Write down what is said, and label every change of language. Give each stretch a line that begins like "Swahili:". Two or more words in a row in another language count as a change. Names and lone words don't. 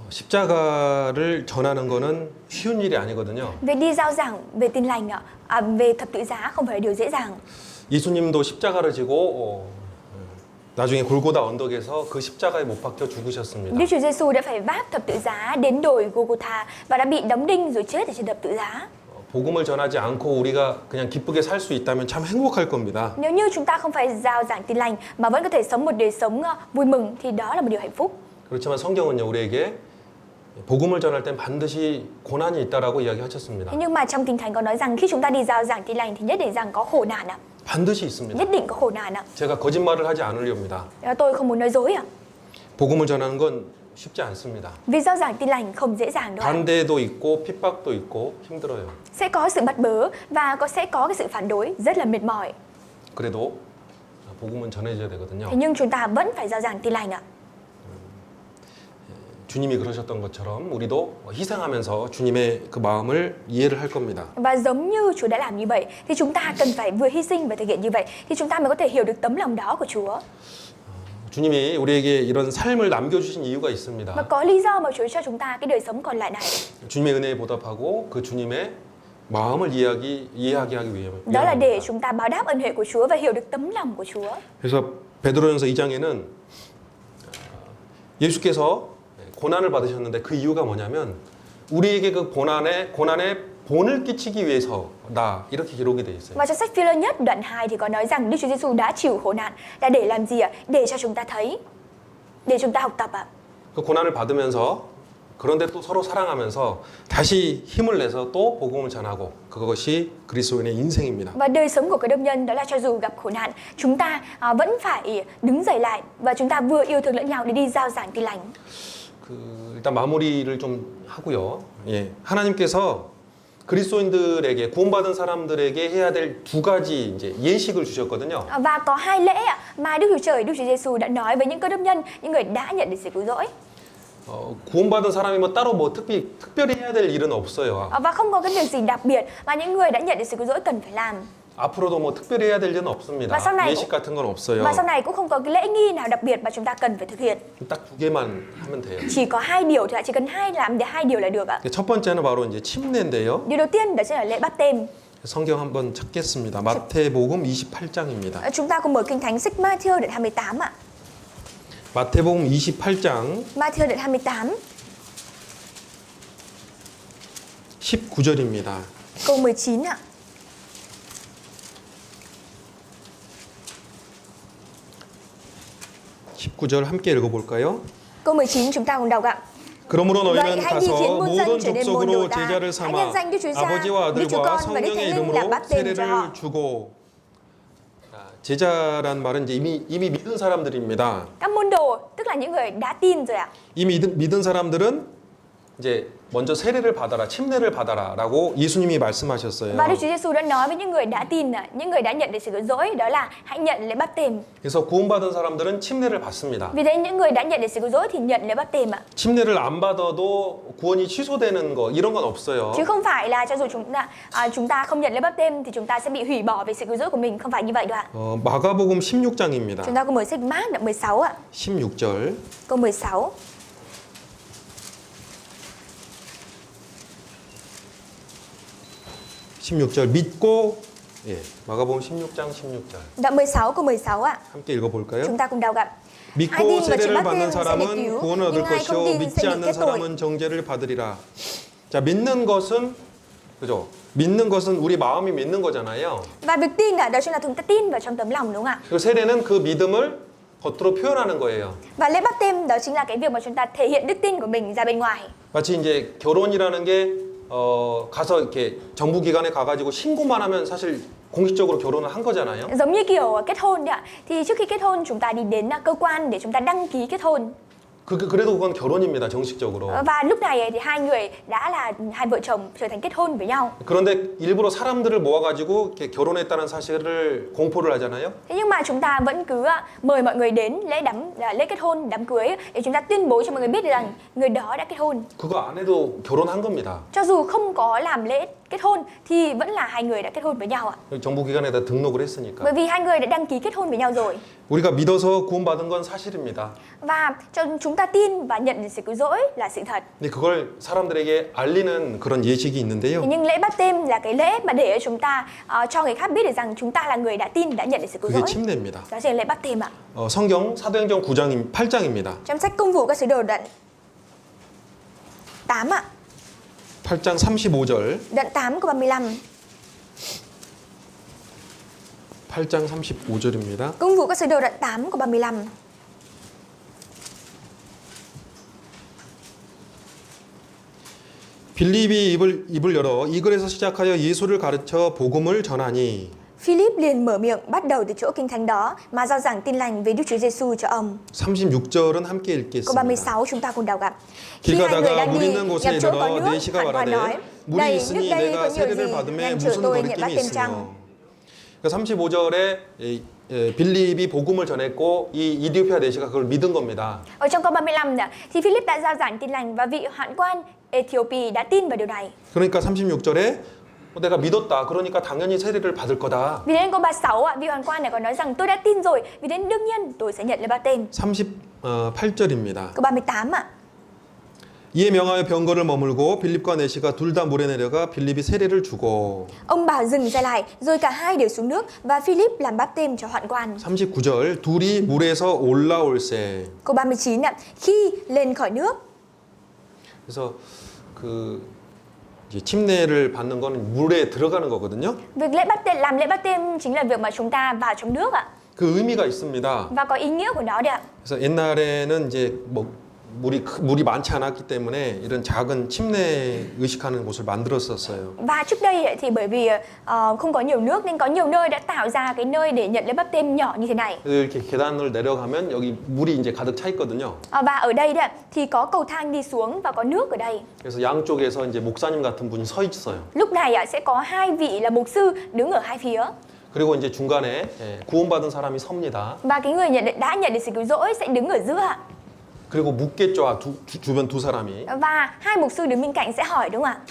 Korean: 십자가를 전하는 거는 쉬운 일이 아니거든요.
Vietnamese: Việc đi rao giảng về tin lành về thập tự giá không phải là điều dễ dàng.
Korean: 예수님도 십자가를 지고 나중에 골고다 언덕에서 그 십자가에 못 박혀 죽으셨습니다.
Vietnamese: Đức Chúa Giêsu đã phải vác thập tự giá đến đồi Golgotha và đã bị đóng đinh rồi chết ở trên thập tự giá.
Korean: 복음을 전하지 않고 우리가 그냥 기쁘게 살 수 있다면 참 행복할 겁니다.
Vietnamese: Nếu như chúng ta không phải rao giảng tin lành mà vẫn có thể sống một đời sống vui mừng thì đó là một điều hạnh phúc.
Korean: 그렇지만 성경은요 우리에게 복음을 전할 땐 반드시 고난이 있다라고 이야기하셨습니다.
Vietnamese: Thế nhưng mà trong Kinh Thánh có nói rằng khi chúng ta đi rao giảng tin lành thì nhất định rằng có khổ nạn ạ.
Korean: 반드시 있습니다.
Vietnamese: Nhất định có khổ nạn ạ.
Korean: 제가 거짓말을 하지 않으렵니다.
Vietnamese: Tôi không muốn nói dối ạ.
Korean: 복음을 전하는 건 쉽지 않습니다.
Vietnamese: Vì rao giảng tin lành không dễ dàng đâu ạ.
Korean: 반대도 있고 핍박도 있고 힘들어요.
Vietnamese: Sẽ có sự bắt bớ và sẽ có cái sự phản đối rất là mệt mỏi.
Korean: 그래도 복음은 전해져야
Vietnamese: Thế
Korean: 되거든요.
Vietnamese: nhưng chúng ta vẫn phải rao giảng tin lành ạ.
Korean: 주님이 그러셨던 것처럼 우리도 희생하면서 주님의 그 마음을 이해를 할 겁니다.
Vietnamese: Và giống như Chúa đã làm như vậy thì chúng ta cần phải vừa hy sinh và thực hiện như vậy thì chúng ta mới có thể hiểu được tấm lòng đó của Chúa.
Korean: 주님이 우리에게 이런 삶을 남겨주신 이유가
Vietnamese: Và
Korean: 있습니다.
Vietnamese: có lý do mà Chúa cho chúng ta cái đời sống còn lại này.
Korean: 주님의 은혜에 보답하고 그 주님의 마음을 이해하게 하기
Vietnamese: Đó là để
Korean: 위함입니다.
Vietnamese: chúng ta báo đáp ân huệ của Chúa và hiểu được tấm lòng của Chúa.
Korean: 그래서 베드로전서 2장에는 예수께서 고난을 받으셨는데 그 이유가 뭐냐면 우리에게 그 고난에 본을 끼치기 위해서다 이렇게 기록이 돼 있어요.
Vietnamese: Và trong sách Phi-lơ nhất đoạn 2 thì có nói rằng Đức Chúa Giêsu đã chịu khổ nạn là để làm gì ạ? Để cho chúng ta thấy, để chúng ta học tập ạ.
Korean: 그 고난을 받으면서 그런데 또 서로 사랑하면서 다시 힘을 내서 또 복음을 전하고 그것이 그리스도인의 인생입니다.
Vietnamese: Và đời sống của cơ đốc nhân đó là cho dù gặp khổ nạn, chúng ta vẫn phải đứng dậy lại và chúng ta vừa yêu thương lẫn nhau để đi rao giảng tin lành.
Korean: 일단 마무리를 좀 하고요. 예, 하나님께서 그리스도인들에게 구원받은 사람들에게 해야 될 두 가지 이제 예식을 주셨거든요.
Vietnamese: Và có hai lễ mà Đức Chúa Trời, Đức Chúa Giêsu đã nói với những cơ đốc nhân, những người đã nhận được sự cứu rỗi.
Korean: 구원받은 사람이 뭐 따로 뭐 특별히 해야 될 일은 없어요.
Vietnamese: Và không có cái việc gì đặc biệt mà những người đã nhận được sự cứu rỗi cần phải làm.
Korean: 앞으로도 뭐 특별히 해야 될 일은 없습니다. 예식 같은 건 없어요.
Vietnamese: Và sau này cũng không có cái lễ nghi nào đặc biệt mà chúng ta cần phải thực hiện.
Korean: 딱 두 개만 하면 돼요.
Vietnamese: Chỉ có hai điều thôi ạ, chỉ cần làm để hai điều là được ạ.
Korean: 첫 번째는 바로 이제 침례인데요.
Vietnamese: Điều đầu tiên đó chính là lễ báp têm.
Korean: 성경 한번 찾겠습니다. 마태복음 28장입니다.
Vietnamese: Chúng ta cùng mở Kinh Thánh sách Ma-thi-ơ đoạn 28 ạ.
Korean: 마태복음 28장
Vietnamese: Ma-thi-ơ đoạn 28
Korean: 19절입니다.
Vietnamese: câu 19 ạ.
Korean: 19절 함께 읽어볼까요?
Vietnamese: Câu 19 chúng ta cùng đọc ạ.
Korean: 그러므로
Vietnamese: Vậy
Korean: 너희는
Vietnamese: hãy đi khiến
Korean: 가서
Vietnamese: muôn dân
Korean: 모든
Vietnamese: trở nên môn đồ
Korean: 족속으로
Vietnamese: ta.
Korean: 제자를
Vietnamese: Hãy
Korean: 삼아
Vietnamese: nhân danh Đức Chúa Cha,
Korean: 아버지와
Vietnamese: Đức Chúa
Korean: 아들과
Vietnamese: Con và Đức
Korean: 성령의
Vietnamese: Thánh Linh là
Korean: 이름으로
Vietnamese: báp têm cho họ.
Korean: 세례를 주고 제자란 말은 이제 이미 믿은 사람들입니다.
Vietnamese: Các môn đồ tức là những người đã tin rồi ạ.
Korean: 이미 믿은 사람들은 이제 먼저 세례를 받아라, 침례를 받아라라고 예수님이 말씀하셨어요.
Vietnamese: Và Đức Chúa Giêsu đã nói với những người đã tin, những người đã nhận được sự cứu rỗi đó là hãy nhận lễ báp têm.
Korean: 그래서 구원받은 사람들은 침례를 받습니다.
Vietnamese: Vì thế những người đã nhận được sự cứu rỗi thì nhận lễ báp têm ạ.
Korean: 침례를 안 받아도 구원이 취소되는 거 이런 건 없어요.
Vietnamese: Chứ không phải là cho dù chúng ta không nhận lễ báp têm thì chúng ta sẽ bị hủy bỏ về sự cứu rỗi của mình, không phải như vậy đâu ạ.
Korean: 마가복음 16장입니다.
Vietnamese: Chúng ta cùng mở sách Mác đoạn 16 ạ.
Korean: 16절.
Vietnamese: Câu 16.
Korean: 믿고 마가복음 16장 16절.
Vietnamese: Đoạn 16 câu 16 ạ.
Korean: 함께 읽어볼까요?
Vietnamese: Chúng ta cùng đọc ạ. Ai
Korean: 믿고
Vietnamese: tin và chịu
Korean: 세례를
Vietnamese: báp
Korean: 받는
Vietnamese: têm sẽ được
Korean: 사람은
Vietnamese: cứu,
Korean: 구원을 얻을
Vietnamese: nhưng ai không
Korean: 것이요
Vietnamese: tin
Korean: 믿지
Vietnamese: sẽ bị
Korean: 않는
Vietnamese: kết tội.
Korean: 사람은 정죄를 받으리라. 자, 믿는 것은 그죠? 믿는 것은 우리 마음이 믿는 거잖아요.
Vietnamese: Và việc tin đó chính là chúng ta tin vào trong tấm lòng đúng không ạ?
Korean: 그리고 세례는 그 믿음을 겉으로 표현하는 거예요.
Vietnamese: Và lễ báp têm đó chính là cái việc mà chúng ta thể hiện đức tin của mình ra bên ngoài.
Korean: 마치 이제 결혼이라는 게 가서 이렇게 정부기관에 가가지고 신고만 하면 사실 공식적으로 결혼을 한 거잖아요.
Vietnamese: Giống như kiểu kết hôn đấy ạ. Thì trước khi kết hôn chúng ta đi đến cơ quan để chúng ta đăng ký kết hôn.
Korean: 그래도 그건 결혼입니다, 정식적으로.
Vietnamese: Và lúc này thì hai người đã là hai vợ chồng trở thành kết hôn với nhau.
Korean: 그런데 일부러 사람들을 모아가지고 이렇게 결혼했다는 사실을 공포를 하잖아요.
Vietnamese: Thế nhưng mà chúng ta vẫn cứ mời mọi người đến lễ kết hôn, đám cưới để chúng ta tuyên bố cho mọi người biết rằng người đó đã kết hôn.
Korean: 그거 안 해도 결혼한 겁니다.
Vietnamese: Cho dù không có làm lễ kết hôn thì vẫn là hai người đã kết hôn với nhau ạ.
Korean: 정부기관에다 등록을 했으니까.
Vietnamese: Bởi vì hai người đã đăng ký kết hôn với nhau rồi.
Korean: 우리가 믿어서 구원받은 건 사실입니다.
Vietnamese: Và chúng chúng ta tin và nhận được sự cứu rỗi là sự thật.
Korean: 근데 그걸 사람들에게 알리는 그런 예식이 있는데요.
Vietnamese: Thế nhưng lễ báp têm là cái lễ mà để chúng ta cho người khác biết được rằng chúng ta là người đã tin, đã nhận được sự cứu
Korean: 그게
Vietnamese: rỗi.
Korean: 침례입니다.
Vietnamese: Đó chính là lễ báp têm ạ.
Korean: 성경 사도행전 8장입니다.
Vietnamese: Trong sách Công vụ các sứ đồ đoạn 8 ạ.
Korean: 8장 35절.
Vietnamese: Đoạn 8 câu 35.
Korean: 8장 35절입니다.
Vietnamese: Công vụ các sứ đồ đoạn 8 câu 35.
Korean: 빌립이 입을 열어 이 글에서 시작하여 예수를 가르쳐 복음을 전하니
Vietnamese: Philip liền mở miệng bắt đầu từ chỗ kinh thánh đó mà rao giảng tin lành về Đức Chúa Giêsu cho ông.
Korean: 36절은 함께
Vietnamese: Câu
Korean: 읽겠습니다.
Vietnamese: 36 chúng ta cùng đọc ạ.
Korean: 길
Vietnamese: Khi hai người
Korean: 가다가
Vietnamese: đang
Korean: 물
Vietnamese: đi
Korean: 있는 곳에
Vietnamese: gặp chỗ có
Korean: 이르러
Vietnamese: nước,
Korean: 내시가
Vietnamese: Hạn Quan nói:
Korean: 말하되 물이
Vietnamese: Đây, nước
Korean: 있으니
Vietnamese: đây
Korean: 내가
Vietnamese: có nhiều
Korean: 세례를
Vietnamese: gì
Korean: 받음에
Vietnamese: ngăn trở
Korean: 무슨
Vietnamese: tôi nhận báp
Korean: 거리낌이
Vietnamese: têm chăng?
Korean: 있으며 그러니까 35절에 빌립이 복음을 전했고 이 이디오피아 내시가 그걸 믿은 겁니다.
Vietnamese: Ở trong câu 35 nè, thì Philip đã rao giảng tin lành và vị hoạn quan Ethiopia đã tin vào điều này.
Korean: 그러니까 36절에 내가 믿었다. 그러니까 당연히 세례를 받을 거다.
Vietnamese: Vì đến câu 36 ạ, vị hoạn quan này còn nói rằng tôi đã tin rồi, vì đến đương nhiên tôi sẽ nhận lễ báp têm.
Korean: 38절입니다.
Vietnamese: Câu 38 ạ.
Korean: 이에 명하여 병거를 머물고 빌립과 내시가 둘 다 물에 내려가 빌립이 세례를 주고
Vietnamese: Ông bảo dừng xe lại, rồi cả hai đều xuống nước và Philip làm báp têm cho hoạn quan.
Korean: 39절 둘이 물에서 올라올세.
Vietnamese: Câu 39 ạ, khi lên khỏi nước.
Korean: 그래서 그 이제 침례를 받는 거는 물에 들어가는 거거든요.
Vietnamese: Việc làm lễ báp têm chính là việc mà chúng ta vào trong nước ạ,
Korean: 그 의미가 있습니다.
Vietnamese: và có ý nghĩa của nó đấy ạ.
Korean: 그래서 옛날에는 이제 뭐 물이 많지 않았기 때문에 이런 작은 침례 의식하는 곳을 만들었었어요.
Vietnamese: Và trước đây ấy, thì bởi vì không có nhiều nước nên có nhiều nơi đã tạo ra cái nơi để nhận lễ báp têm nhỏ như thế này.
Korean: 이렇게 계단을 내려가면 여기 물이 이제 가득 차 있거든요.
Vietnamese: Và ở đây đấy, thì có cầu thang đi xuống và có nước ở đây.
Korean: 그래서 양쪽에서 이제 목사님 같은 분이 서 있어요.
Vietnamese: Lúc này sẽ có hai vị là mục sư đứng ở hai phía.
Korean: 그리고 이제 중간에 구원받은 사람이 섭니다.
Vietnamese: Và cái người đã nhận được sự cứu rỗi sẽ đứng ở giữa.
Korean: 그리고 묻겠죠. 주변 두 사람이.
Vietnamese: Và hai mục sư đứng bên cạnh sẽ hỏi đúng không ạ?